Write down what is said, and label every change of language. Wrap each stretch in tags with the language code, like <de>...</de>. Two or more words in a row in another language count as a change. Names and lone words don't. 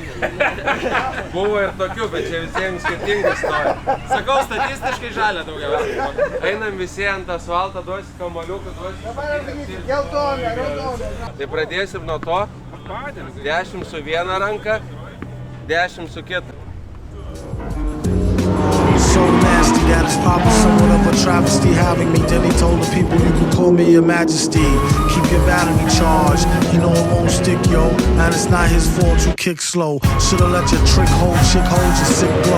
<lt>Buvo ir tokių, bet čia visiems skirtingai stoja. Sakau, statistiškai žalia daugiausiai. Einam visi ant asfaltą, duosi kamaliuką, duosi... Geltona, raudona. Tai pradėsim nuo to. 10 su viena ranka, 10 su kita.</lt> <en>So nasty that it's probably somewhat of a travesty having me. Then he told the people you can call me your majesty. Keep your battery charged, you know it won't stick, yo. And it's not his fault you kick slow. Should've let your chick hold your sick glow.</en>